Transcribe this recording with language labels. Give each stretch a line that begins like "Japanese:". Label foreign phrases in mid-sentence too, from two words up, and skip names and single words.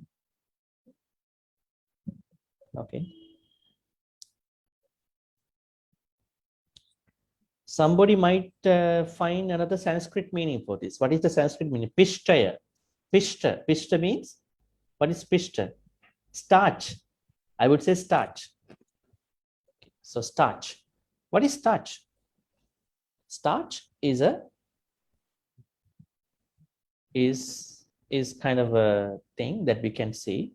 English: Okay. Somebody might find another Sanskrit meaning for this. What is the Sanskrit meaning? Pishtaya. Pishta. Pishta means, what is pishta? Starch. I would say starch. So starch. What is starch? Starch is kind of a thing that we can see.